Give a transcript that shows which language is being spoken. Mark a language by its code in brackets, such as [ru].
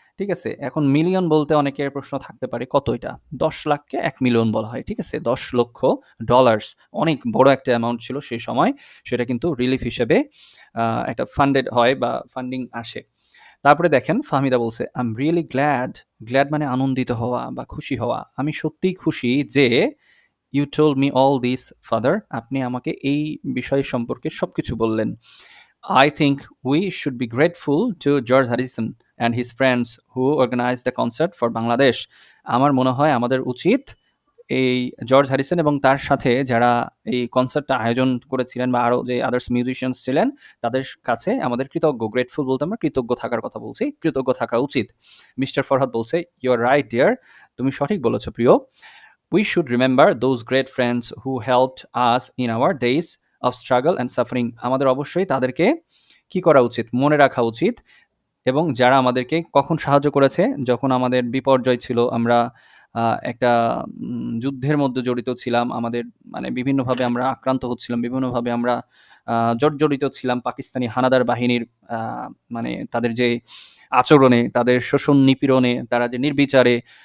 [bn] ঠিক আছে, এখন মিলিয়ন বলতে অনেকের প্রশ্ন থাকতে পারে কত, এটা 10 লাখকে 1 মিলিয়ন বলা হয়, ঠিক আছে, 10 লক্ষ ডলার্স অনেক বড় একটা অ্যামাউন্ট ছিল সেই সময়, সেটা কিন্তু রিলিফ হিসেবে একটা ফান্ডেড হয় বা ফান্ডিং আসে। তারপরে দেখেন ফাহমিদা বলছে [en] I am really glad [bn] মানে আনন্দিত হওয়া বা খুশি হওয়া, আমি সত্যিই খুশি যে [en] you told me all this father, [bn] আপনি আমাকে এই বিষয় সম্পর্কে সবকিছু বললেন। [en] I think we should be grateful to George Harrison and his friends who organized the concert for Bangladesh. [bn] আমার মনে হয় আমাদের উচিত এই জর্জ হ্যারিসন এবং তার সাথে যারা এই কনসার্টটা আয়োজন করেছিলেন বা আরও যে আদার্স মিউজিশিয়ানস ছিলেন তাদের কাছে আমাদের গ্রেটফুল বলতে আমরা কৃতজ্ঞ থাকার কথা বলছি, কৃতজ্ঞ থাকা উচিত। মিস্টার ফরহাদ বলছে [en] you are right dear, [bn] তুমি সঠিক বলেছো প্রিয়। [en] We should remember those great friends who helped us in our days of struggle and suffering. [bn] আমাদের অবশ্যই তাদেরকে কি করা উচিত, মনে রাখা উচিত, এবং যারা আমাদেরকে কখন সাহায্য করেছে, যখন আমাদের বিপর্যয় ছিল, আমরা একটা যুদ্ধের মধ্যে জড়িত ছিলাম, আমাদের মানে বিভিন্নভাবে আমরা আক্রান্ত হচ্ছিলাম, বিভিন্নভাবে আমরা জর্জরিত ছিলাম পাকিস্তানি হানাদার বাহিনীর মানে তাদের যে আচরণে, তাদের শোষণ নিপীড়নে, তারা যে নির্বিচারে